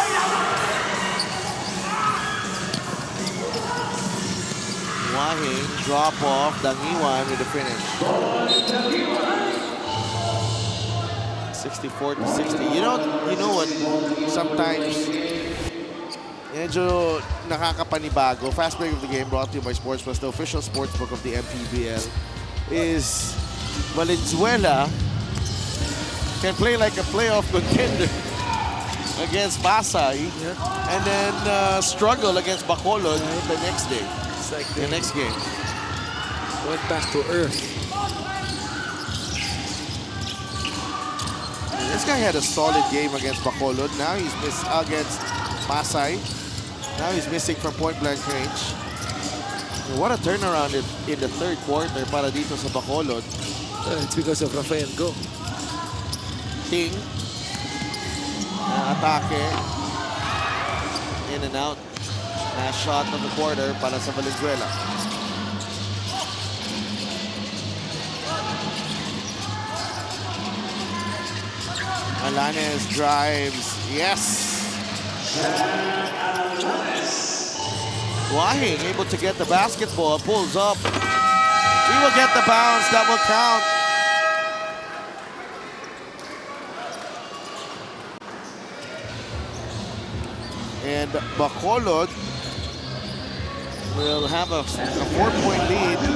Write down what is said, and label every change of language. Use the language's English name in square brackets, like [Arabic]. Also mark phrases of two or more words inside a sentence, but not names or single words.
[English] Wahing, drop off. Dangiwan with the finish. 64-60. You know what? [Filipino] Sometimes medyo nakakapanibago. [English] Fast break of the game brought to you by Sports Plus, the official sportsbook of the MPBL. Is Valenzuela can play like a playoff contender against Pasay, and then struggle against Bacolod the next day, It's like the they next game. went back to earth. This guy had a solid game against Bacolod. Now he's missed against Pasay. Now he's missing from point-blank range. What a turnaround in the third quarter [Filipino] para dito sa [English] Bacolod. It's because of Rafael Go. Ting. Atake. In and out. Last shot of the quarter [Filipino] para sa [English] Valenzuela. Alanes drives. Yes. Wahing able to get the basketball. Pulls up. He will get the bounce. That will count. And Bacolod will have a 4-point lead.